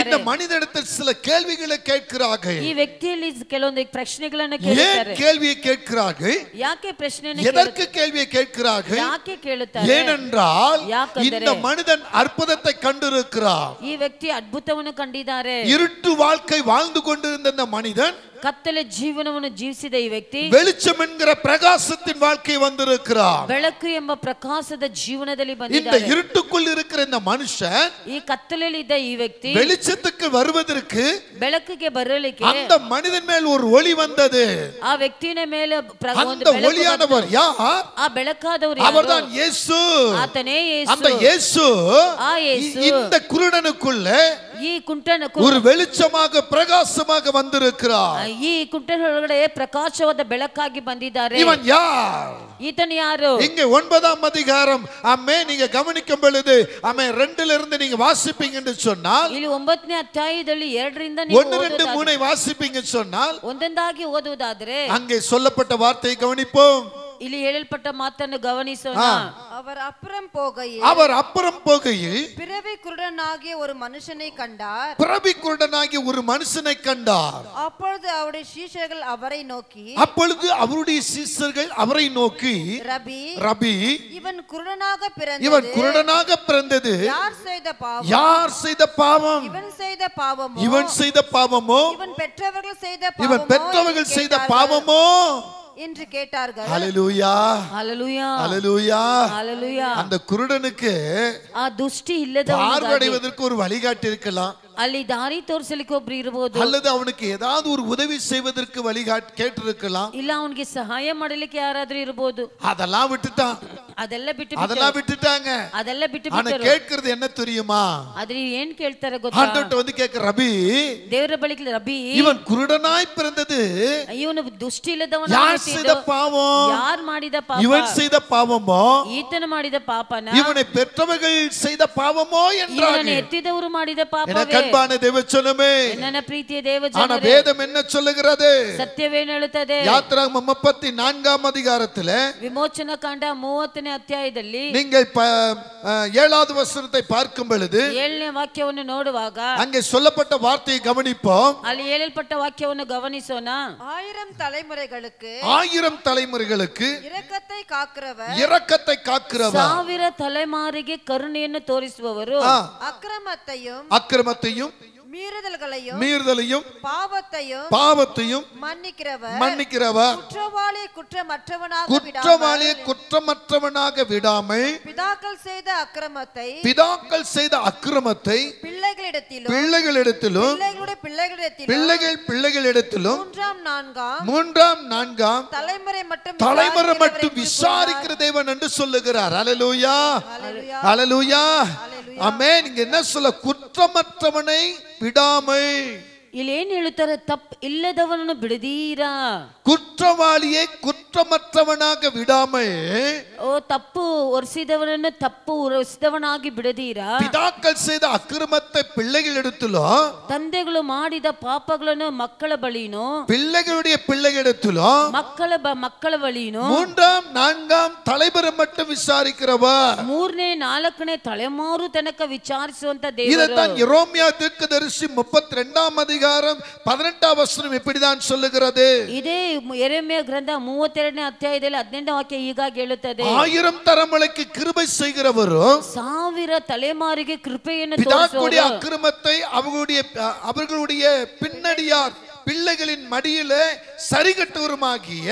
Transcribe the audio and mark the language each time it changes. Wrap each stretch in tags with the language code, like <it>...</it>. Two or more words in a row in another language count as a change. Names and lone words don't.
<ta>இந்த மனிதனிடத்தில் சில கேள்விகளை கேட்கிறார்கள்.</ta> <kn>ಈ ವ್ಯಕ್ತಿಯಲ್ಲಿ ಕೆಲವೊಂದು ಪ್ರಶ್ನೆಗಳನ್ನು ಕೇಳುತ್ತಾರೆ.</kn> <ta>ஏன் கேள்வியை கேட்கிறார்கள்?</ta> <kn>ಯಾಕೆ ಪ್ರಶ್ನೆಯನ್ನು</kn> <ta>எதற்கு கேள்வியை கேட்கிறார்கள்?</ta> <kn>ಯಾಕೆ ಕೇಳುತ್ತಾರೆ?</kn> <ta>ஏனென்றால் இந்த மனிதன் அற்புதத்தை கண்டிருக்கிறார்.</ta> <kn>ಈ ವ್ಯಕ್ತಿ ಅದ್ಭುತವನ್ನು ಕಂಡಿದ್ದಾರೆ.</kn> <ta>இருட்டு வாழ்க்கை வாழ்ந்து கொண்டிருந்த இந்த மனிதன்</ta> <kn>ಕತ್ತಲೆ ಜೀವನವನ್ನು ಜೀವಿಸಿದ ಈ ವ್ಯಕ್ತಿ</kn> <ta>வெளிச்சம் என்கிற பிரகாசத்தின் வாழ்க்கை வந்திருக்கிறார்.</ta> <kn>ಬೆಳಕು ಎಂಬ ಪ್ರಕಾಶದ ಜೀವನದಲ್ಲಿ</kn> <ta>இந்த</ta> <kn>ಬಂದಿದ್ದಾರೆ.</kn> <ta>இருட்டுக்குள் இருக்கிற இந்த மனுஷன்</ta> <kn>ಈ ಕತ್ತಲೆಯಲ್ಲಿ ಇದ್ದ ಈ ವ್ಯಕ್ತಿ</kn> <ta>வெளிச்சத்துக்கு வருவதற்கு</ta> <kn>ಬೆಳಕಿಗೆ ಬರಲಿಕ್ಕೆ</kn> <ta>அந்த மனிதன் மேல் ஒரு ஒளி வந்தது.</ta> <kn>ಆ ವ್ಯಕ್ತಿಯ ಮೇಲೆ</kn> <ta>அந்த ஒளியானவர் யார்?</ta> <kn>ಆ ಬೆಳಕಾದವರು</kn> <ta>அவர்தான் இயேசு.</ta> <kn>ಆತನೇ ಯೇಸು.</kn> <ta>அந்த இயேசு</ta> <kn>ಆ ಯೇಸು</kn> <ta>இந்த குருடனுக்குள்ள</ta> <kn>ಈ ಕುಂಟನ</kn> <ta>ஒரு வெளிச்சமாக பிரகாசமாக வந்திருக்கிறார்.</ta> <kn>ಈ ಕುಂಟನ ಒಳಗಡೆ ಪ್ರಕಾಶವಾದ ಬೆಳಕಾಗಿ ಬಂದಿದ್ದಾರೆ.</kn> <ta>இவன் யார்?</ta> <kn>ಈತನು ಯಾರು?</kn> <ta>இங்கே 9ஆம் அதிகாரம் நீங்க கவனிக்கும் பொழுது 2ல இருந்து நீங்க வாசிப்பீங்க என்று சொன்னால்,</ta> <kn>ಇಲ್ಲಿ 9ನೇ ಅಧ್ಯಾಯದಲ್ಲಿ 2ರಿಂದ</kn> <ta>1 2 3 வாசிப்பீங்க சொன்னால்,</ta> <kn>ಒಂದೊಂದಾಗಿ ಓದುವುದಾದರೆ</kn> <ta>அங்கே சொல்லப்பட்ட வார்த்தையை கவனிப்போம்.</ta> <kn>ಇಲ್ಲಿ ಹೇಳಲ್ಪಟ್ಟ ಮಾತನ್ನು ಗಮನಿಸೋಣ.</kn> <ta>அவர் அப்புறம் போகையில் பிறவி குருடனாகிய ஒரு மனுஷனை கண்டார். பிறவி குருடனாகிய ஒரு மனுஷனை கண்டார். அப்பொழுது அவருடைய சீஷர்கள் அவரை நோக்கி ரபி இவன் குருடனாக பிறந்தது யார் செய்த பாவம்? இவன் செய்த பாவமோ இவன் பெற்றவர்கள் செய்த பாவமோ என்று கேட்டார்கள். ஹல்லேலூயா, ஹல்லேலூயா, ஹல்லேலூயா, ஹல்லேலூயா. அந்த குருடனுக்கு</ta> <kn>ಆ ದೃಷ್ಟಿ ಇಲ್ಲದವನಿಗೆ</kn> <ta>பார்வையடைவதற்கு ஒரு வழிகாட்டி இருக்கலாம்.</ta> <kn>ಅಲ್ಲಿ ದಾರಿ ತೋರಿಸಲಿಕ್ಕೆ ಒಬ್ರು ಇರಬಹುದು.</kn> <ta>அல்லது அவனுக்கு ஏதாவது ஒரு உதவி செய்வதற்கு வழிகாட்டி கேட்டிருக்கலாம்.</ta> <kn>ಇಲ್ಲ ಅವನಿಗೆ ಸಹಾಯ ಮಾಡಲಿಕ್ಕೆ ಯಾರಾದ್ರೂ ಇರಬಹುದು.</kn> <ta>அதெல்லாம் விட்டுட்டாங்க.</ta> <kn>ಅದೆಲ್ಲ ಬಿಟ್ಟು</kn> <ta>ஆனா கேட்கிறது என்ன தெரியுமா?</ta> <kn>ಆದ್ರೆ ಏನ್ ಕೇಳ್ತಾರೆ ಗೊತ್ತಾ?</kn> <ta>ஆண்டவர்ட்ட வந்து கேட்க, ரபி,</ta> <kn>ದೇವರ ಬಳಿಗೆ ರಬಿ,</kn> <ta>இவன் குருடனாய் பிறந்தது</ta> <kn>ಇವನು ದೃಷ್ಟಿ ಇಲ್ಲದವನು.</kn> <ta>யார் செய்த பாவம்?</ta> <kn>ಯಾர் ಮಾಡಿದ ಪಾಪ?</kn> <ta>இவன் செய்த பாவமோ</ta> <kn>ಈತನು ಮಾಡಿದ ಪಾಪನ?</kn> <ta>இவனை பெற்றவர்கள் செய்த பாவமோ என்றார்கள்.</ta> <kn>ಇವನನ್ನು ಎತ್ತಿದವರು ಮಾಡಿದ ಪಾಪವೇ?</kn> <ta>அன்பான தேவஜனமே,</ta> <kn>ನನ್ನ ಪ್ರೀತಿಯ ದೇವಜನರೇ,</kn> <ta>ஆனா வேதம் என்ன சொல்லுகிறது?</ta> <kn>ಸತ್ಯವೇನು ಹೇಳುತ್ತದೆ?</kn> <ta>யாத்திராகமம் 34ஆம் அதிகாரத்திலே</ta> <kn>ವಿಮೋಚನ ಕಾಂಡ 30ನೇ ಅಧ್ಯಾಯದಲ್ಲಿ</kn> <ta>நீங்கள் 7வது வசனத்தை பார்க்கும் பொழுது</ta> <kn>7ನೇ ವಾಕ್ಯವನ್ನು ನೋಡುವಾಗ</kn> <ta>அங்கே சொல்லப்பட்ட வார்த்தையை கவனிப்போம்.</ta> <kn>ಅಲ್ಲಿ ಹೇಳಲ್ಪಟ್ಟ ವಾಕ್ಯವನ್ನು ಗಮನಿಸೋಣ.</kn> <ta>1000 தலைமுறைகளுக்கு இரக்கத்தை காக்கிறவர்</ta> <kn>1000 ತಲೆಮಾರಿಗೆ ಕರುಣೆಯನ್ನು ತೋರಿಸುವವರು,</kn> <ta>அக்கிரமத்தையும் மீறுதலையும் பாவத்தையும் மன்னிக்கிறவர், குற்றவாளியை குற்றமற்றவனாக விடாமல் பிதாக்கள் செய்த அக்கிரமத்தை பிள்ளைகளிடத்திலும் பிள்ளைகளிடத்திலும் 3ஆம் 4ஆம் தலைமுறை மட்டும் விசாரிக்கிற தேவன் என்று சொல்லுகிறார். ஹல்லேலூயா, ஹல்லேலூயா, ஆமென். இங்க என்ன சொல்ல? குற்றமற்றவனை விடாமல்.</ta> <kn>ಇಲ್ಲಿ ಏನ್ ಹೇಳುತ್ತಾರೆ? ತಪ್ಪು ಇಲ್ಲದವನನ್ನು ಬಿಡದೀರಾ.</kn> <ta>குற்றவாளியை குற்றமற்றவனாக விடாமல்.</ta> <kn>ಓ ತಪ್ಪು ಒರೆಸಿದವನನ್ನು ತಪ್ಪು ಒರೆಸಿದವನಾಗಿ ಬಿಡದೀರಾ.</kn> <ta>பிதாக்கள் செய்த அக்கிரமத்தை பிள்ளைகளிடத்திலோ,</ta> <kn>ತಂದೆಗಳು ಮಾಡಿದ ಪಾಪಗಳನ್ನು ಮಕ್ಕಳ ಬಳಿನೋ,</kn> <ta>பிள்ளைகளுடைய பிள்ளைகளிடத்திலோ,</ta> <kn>ಮಕ್ಕಳ ಬಳಿನೋ,</kn> <ta>மூன்றாம் நான்காம் தலைமுறை மட்டும் விசாரிக்கிறவர்.</ta> <kn>ಮೂರನೇ ನಾಲ್ಕನೇ ತಲೆಮಾರು ತನಕ ವಿಚಾರಿಸುವಂತ ದೇವರು.</kn> <ta>இதைத்தான் எரேமியா தீர்க்கதரிசி 32ஆம் அதிகாரம் 18ஆம் வசனம் இப்படிதான் சொல்லுகிறது.</ta> <kn>ಇದೇ ಯೆರೆಮೀಯ ಗ್ರಂಥ 32ನೇ ಅಧ್ಯಾಯದಲ್ಲಿ 18ನೇ ವಾಕ್ಯ ಹೀಗಾಗಿ ಹೇಳುತ್ತದೆ.</kn> <ta>1000 தலைமுறைக்கு கிருபை செய்கிறவரும்,</ta> <kn>1000 ತಲೆಮಾರಿಗೆ ಕೃಪೆಯನ್ನು</kn> <ta>பிதாக்களுடைய</ta> <kn>ತೋರಿಸುವವರು,</kn> <ta>அக்கிரமத்தை அவர்களுடைய பின்னடியார் பிள்ளைகளின் மடியிலே சரிகட்டுவருமாகிய,</ta>